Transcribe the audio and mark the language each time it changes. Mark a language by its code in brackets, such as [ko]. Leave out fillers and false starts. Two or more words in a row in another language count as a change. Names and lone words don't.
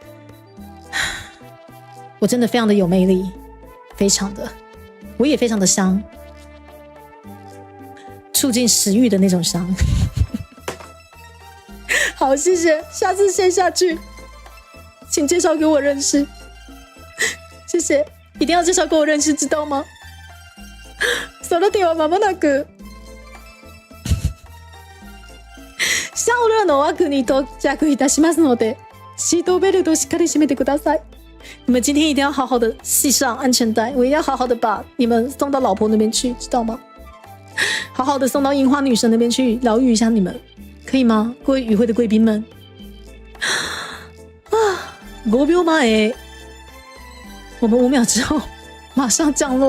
[zh] 我真的非常的有魅力，非常的，我也非常的香，促进食欲的那种香。好，谢谢，下次线下去，请介绍给我认识，谢谢，一定要介绍给我认识，知道吗？ [ja] それでは間もなくシャオルの枠に到着いたしますので、シートベルトをしっかり締めてください。 [zh] 你们今天一定要好好的系上安全带，我一定要好好的把你们送到老婆那边去，知道吗？好好的送到樱花女神那边去疗愈一下你们，可以吗？各位与会的贵宾们。5秒前，我们5秒之后马上降落。